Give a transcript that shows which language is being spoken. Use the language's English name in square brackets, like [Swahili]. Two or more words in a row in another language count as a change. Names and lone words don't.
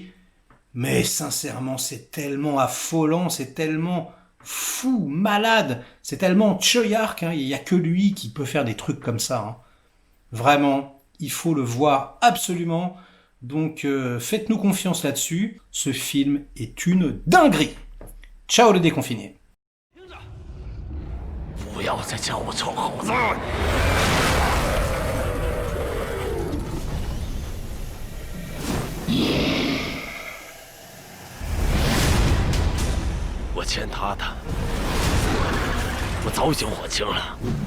[French] Mais sincèrement, c'est tellement affolant, c'est tellement fou, malade, c'est tellement Choyark, hein. Il y a que lui qui peut faire des trucs comme ça, hein. Vraiment, il faut le voir absolument. Donc, faites-nous confiance là-dessus. Ce film est une dinguerie. Ciao les déconfinés. [Chinese] 不要再叫我臭猴子！我欠他的，我早已经还清了。